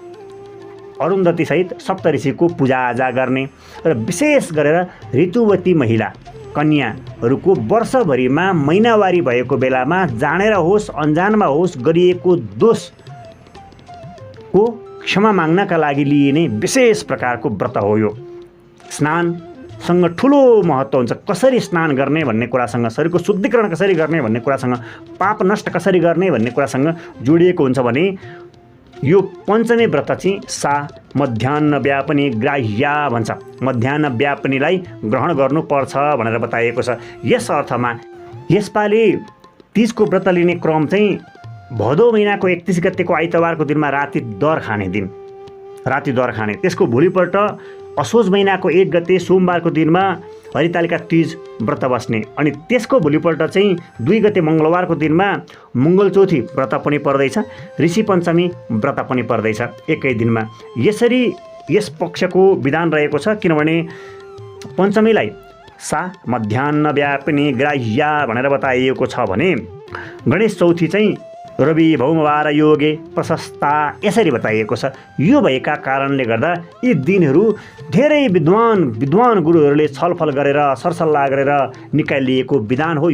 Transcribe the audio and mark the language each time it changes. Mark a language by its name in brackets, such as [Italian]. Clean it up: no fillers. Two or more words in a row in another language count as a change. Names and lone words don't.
[Nepali] अरुन्धतीसहित सप्त ऋषिको पूजाआजा गर्ने र विशेष गरेर ऋतुवती महिला कन्याहरूको वर्षभरिमा महिनावारी भएको बेलामा जानेर होस् अन्जानमा होस् गरिएको दोषको क्षमा माग्नका लागि लिइने विशेष प्रकारको व्रत हो। यो स्नानसँग ठुलो महत्त्व हुन्छ। कसरी स्नान गर्ने भन्ने कुरासँग, शरीरको शुद्धिकरण कसरी गर्ने भन्ने कुरासँग, पाप नष्ट कसरी गर्ने भन्ने कुरासँग जोडिएको हुन्छ भने यो पञ्चमी व्रत चाहिँ [Sanskrit] सा मध्याह्न व्यापनी ग्राह्या [Nepali] भन्छ। मध्याह्न व्यापनीलाई ग्रहण गर्नुपर्छ भनेर बताइएको छ। यस अर्थमा यसपालि तीजको व्रत लिने क्रम चाहिँ भदौ महिनाको 31 गतेको आइतबारको दिनमा राति दर खाने दिन, राति दर खाने। त्यसको भोलिपल्ट असोज महिनाको 1 गते सोमबारको दिनमा हरितालिका तीज व्रत बस्ने। अनि त्यसको भोलिपल्ट चाहिँ 2 गते मङ्गलबारको दिनमा मङ्गल चौथी व्रत पनि पर्दैछ, ऋषि पञ्चमी व्रत पनि पर्दैछ एकै दिनमा। यसरी यस पक्षको विधान रहेको छ, किनभने पञ्चमीलाई [Sanskrit] सा मध्याह्न व्यापिनी ग्राह्या [Nepali] भनेर बताइएको छ भने गणेश चौथी चाहिँ [Sanskrit] रवि भौमवार योगे प्रशस्ता [Nepali] यसरी बताइएको छ। यो भएका कारणले गर्दा यी दिनहरू धेरै विद्वान गुरुहरूले छलफल गरेर सरसल्लाह गरेर निकालिएको विधान हो।